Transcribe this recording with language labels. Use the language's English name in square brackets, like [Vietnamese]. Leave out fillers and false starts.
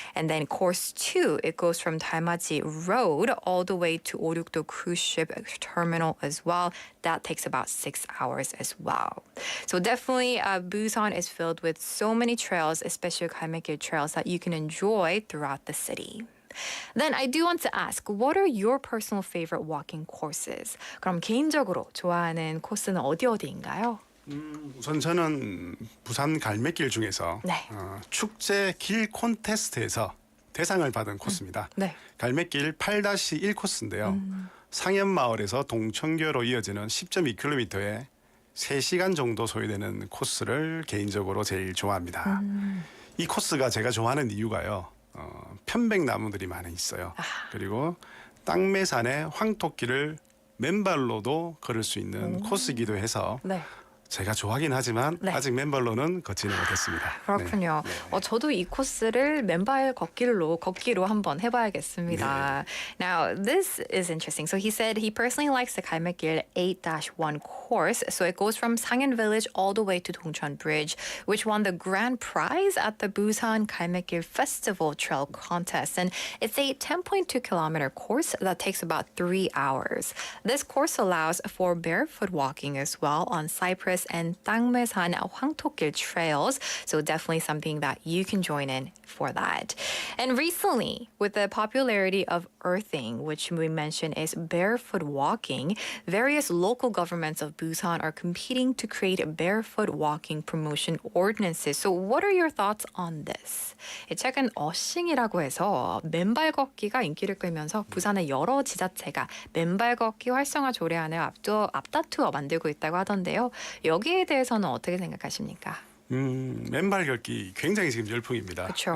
[English] And then course 2, it goes from 달맞이 Road all the way to 오륙도 cruise ship terminal as well. That takes about 6 hours as well. So definitely Busan is filled with so many trails, especially 갈매길 trails that you can enjoy throughout the city. Then I do want to ask, what are your personal favorite walking courses? [Korean] 그럼 개인적으로 좋아하는 코스는 어디인가요? 우선 저는 부산 갈매길 중에서 네. 축제 길 콘테스트에서 대상을 받은 코스입니다. 네. 갈매길 8-1 코스인데요. 상현마을에서 동천교로 이어지는 10.2km의 3시간 정도 소요되는 코스를 개인적으로 제일 좋아합니다. 이 코스가 제가 좋아하는 이유가요. 편백나무들이 많이 있어요. 그리고 땅매산의 황토길을 맨발로도 걸을 수 있는 코스이기도 해서 네. 제가 좋아하긴 하지만 네. 아직 맨발로는 걷지는 못했습니다. 그렇군요. 네. 저도 이 코스를 맨발 걷기로 한번 해봐야겠습니다. [English] Now, this is interesting. So he said he personally likes the 갈매길 8-1 course. So it goes from Sangyeon Village all the way to Dongcheon Bridge, which won the grand prize at the Busan 갈매길 Festival Trail Contest. And it's a 10.2-kilometer course that takes about 3 hours. This course allows for barefoot walking as well on cypress and 땅매산 황토길 trails. So definitely something that you can join in for that. And recently, with the popularity of earthing, which we mentioned is barefoot walking, various local governments of Busan are competing to create barefoot walking promotion ordinances. So what are your thoughts on this? [Korean] 최근 어싱이라고 해서 맨발 걷기가 인기를 끌면서 부산의 여러 지자체가 맨발 걷기 활성화 조례안을 앞다투어 만들고 있다고 하던데요. 여기에 대해서는 어떻게 생각하십니까? 맨발 걷기 굉장히 지금 열풍입니다. 그렇죠.